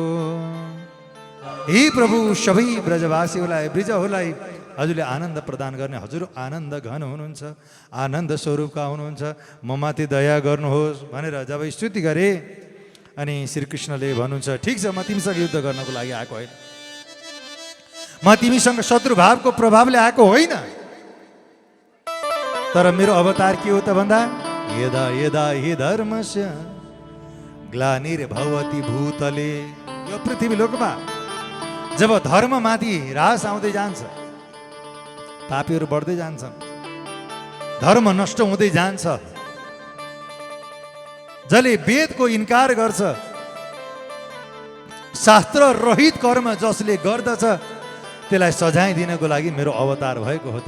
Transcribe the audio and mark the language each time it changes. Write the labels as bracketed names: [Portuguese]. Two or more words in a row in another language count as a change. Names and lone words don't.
[Nepali] हे प्रभु, सबै ब्रजवासीहरूलाई, ब्रिजहरूलाई हजुरले आनन्द प्रदान गर्ने, हजुर आनन्द घन हुनुहुन्छ, आनन्द स्वरूपका हुनुहुन्छ, म माथि दया गर्नुहोस् भनेर जब स्तुति गरे अनि श्रीकृष्णले भन्नुहुन्छ ठिक छ, म तिमीसँग युद्ध गर्नको लागि आएको होइन, म तिमीसँग शत्रुभावको प्रभावले आएको होइन, तर मेरो अवतार के हो त भन्दा [Sanskrit] यदा यदा हि धर्मस्य ग्लानिर्भवति भूतले, [Nepali] यो पृथ्वी लोकमा जब धर्ममाथि ह्रास आउँदै जान्छ, पापीहरू बढ्दै जान्छन्, धर्म नष्ट हुँदै जान्छ, जसले वेदको इन्कार गर्छ, शास्त्र रहित कर्म जसले गर्दछ त्यसलाई सजाय दिनको लागि मेरो अवतार भएको हो।